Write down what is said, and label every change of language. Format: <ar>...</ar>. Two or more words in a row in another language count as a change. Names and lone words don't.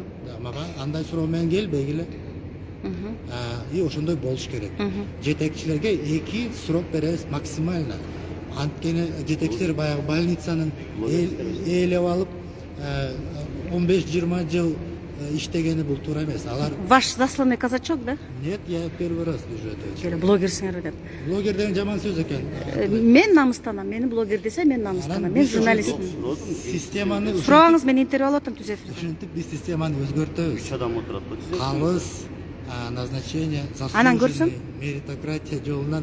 <ky>Мага андай суроо менен келбегиле. И ошондой болуш керек. Жетекчилерге 2 срок беребиз максимально. Анткени жетекчилер баягы больницанын ээлеп алып 15-20 жыл иштегени бул туура эмес. Алар</ky> <ru>Ваш засланный казачок, да? Нет, я первый раз вижу это.</ru> <ky>Блогерсиңер деп. Блогер деген жаман сөз экен. Мен намыстанам. Мени блогер десе мен намыстанам. Мен журналистмин. Системаны Сурооңуз, мен интервью алып атам түз эфирде. ушинтип биз системаны өзгөртөбүз. 3 адам отурат го түзөт. Калыс назначение, Анан көрсөң? заслуженный меритократия жолунан</ky>